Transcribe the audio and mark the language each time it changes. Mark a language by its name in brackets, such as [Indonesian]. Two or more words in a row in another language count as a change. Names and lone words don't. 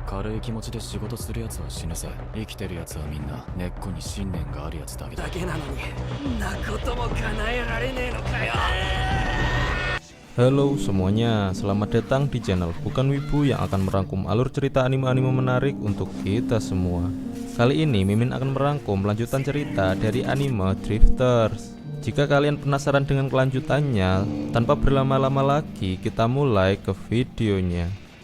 [Japanese] 軽い気持ちで仕事するやつは死ぬさ。生きてるやつはみんな根っこに信念があるやつだけだ。だけなのに、んなことも叶えられねえのかよ。 [Indonesian] Halo semuanya, selamat datang di channel Bukan Wibu yang akan merangkum alur cerita anime-anime menarik untuk kita semua. Kali ini Mimin akan merangkum lanjutan cerita dari anime Drifters. Jika kalian penasaran dengan kelanjutannya, tanpa berlama-lama lagi kita mulai ke videonya.